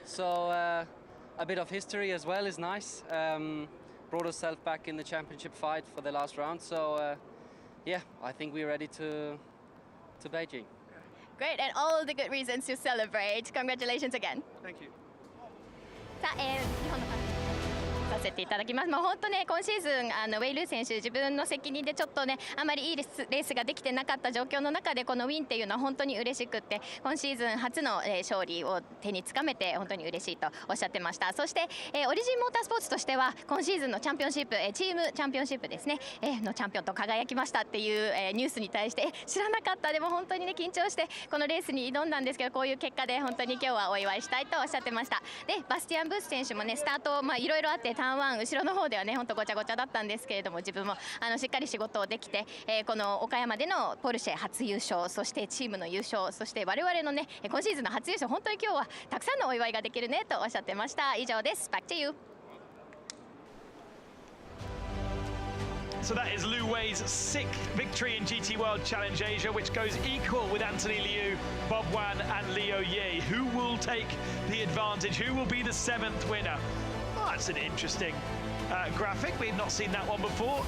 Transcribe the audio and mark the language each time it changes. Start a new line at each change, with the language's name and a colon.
English: So a bit of history as well is nice. Brought ourselves back in the championship fight for the last round. So I think we're ready to Beijing. Great, and all the good reasons to celebrate. Congratulations again. Thank you.
Japanese: さあ、日本のさせていただきます。本当ね、今シーズンウェイルー選手自分の責任でちょっとね、あまりいいレースができてなかった状況の中でこのウィンっていうのは本当に嬉しくって、今シーズン初の勝利を手につかめて本当に嬉しいとおっしゃってました。そして、オリジンモータースポーツとしては今シーズンのチャンピオンシップ、チームチャンピオンシップですね、のチャンピオンと輝きましたっていう、ニュースに対して知らなかった。でも本当にね、緊張してこのレースに挑んだんですけど、こういう結果で本当に今日はお祝いしたいとおっしゃってました。で、バスティアン・ブース選手もね、スタートいろいろあってターン1後ろの方ではね、本当ごちゃごちゃだったんですけれども、自分もしっかり仕事をできて、この岡山でのポルシェ初優勝、そしてチームの優勝、そして我々のね、今シーズンの初優勝、本当に今日はたくさんのお祝いができるねとおっしゃってました。以上です。
English: Back to you. So that is Lu Wei's 6th victory in GT World Challenge Asia, which goes equal with Anthony Liu, Bob Wan and Leo Ye. Who will take the advantage? Who will be the 7th winner? Oh, that's an interesting graphic. We've not seen that one before.